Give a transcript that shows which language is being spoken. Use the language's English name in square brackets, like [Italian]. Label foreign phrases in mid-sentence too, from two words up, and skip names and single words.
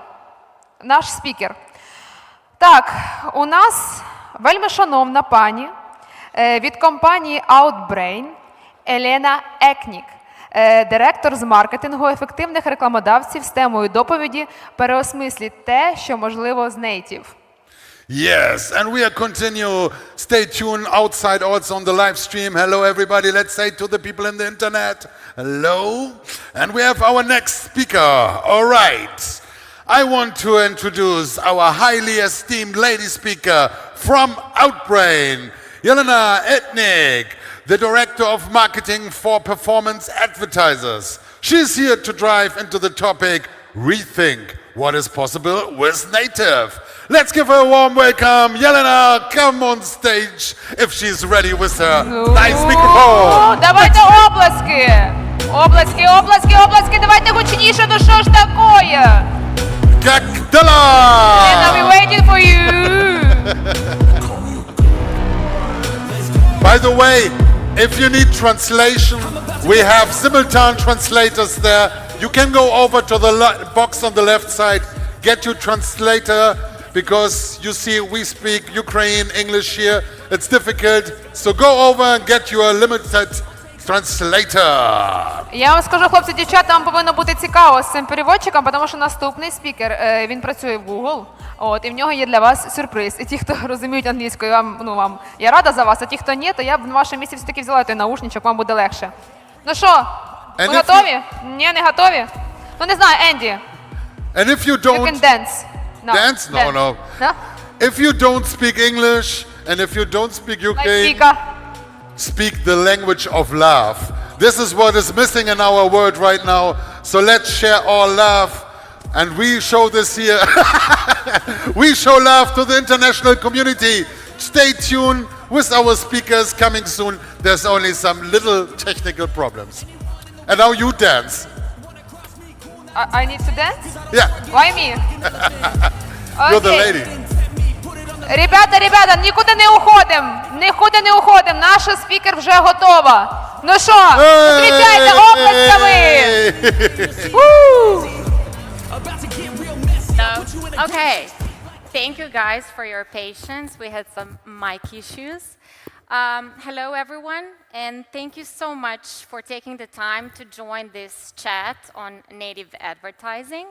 [Ukrainian] Наш спікер. Так, у нас вельми шановна пані від компанії Outbrain Jelena Jeknic, директор з маркетингу ефективних рекламодавців з темою доповіді «Переосмисліть те, що можливо з native». [English] Yes, and we are continue. Stay tuned outside also on the live stream. Hello everybody, let's say to the people in the internet, hello. And we have our next speaker, all right. I want to introduce our highly esteemed lady speaker from Outbrain, Jelena Jeknic, the Director of Marketing for Performance Advertisers. She's here to drive into the topic, Rethink what is possible with native. Let's give her a warm welcome. Jelena, come on stage if she's ready with her nice microphone. [Ukrainian] Давайте оплески! Оплески, оплески, оплески, давайте гучніше, ну що ж такое? [Russian] Как дела? [English] Jelena, we're waiting for you. By the way, if you need translation, we have simultan translators there. You can go over to the box on the left side, get your translator, because you see we speak Ukrainian English here. It's difficult, so go over and get your limited translator. [Ukrainian] Я вам скажу, хлопці, дівчата, вам повинно бути цікаво з цим переводчиком, тому що наступний спікер, він працює в Google, от, і в нього є для вас сюрприз. І ті, хто розуміють англійську, я рада за вас, а ті, хто ні, то я б на вашому місці все-таки взяла той наушничок, вам буде легше. Ну що, ви готові? Ні, не готові? Ну не знаю, Енді. [English] And if you don't... You can dance. No. Dance? No, no. No? If you don't speak English, and if you don't speak Ukrainian, speak the language of love. This is what is missing in our world right now. So let's share all love. And we show this here. We show love to the international community. Stay tuned with our speakers coming soon. There's only some little technical problems. And now you dance. I need to dance? Yeah. Why me? You're the lady. [Ukrainian] Ребята, нікуди не уходимо. Нікуди не уходимо. Наша спікер вже готова. Ну що, зустрічайте оплесками. [English] Okay, thank you guys for your patience. We had some mic issues. Hello everyone, and thank you so much for taking the time to join this chat on native advertising.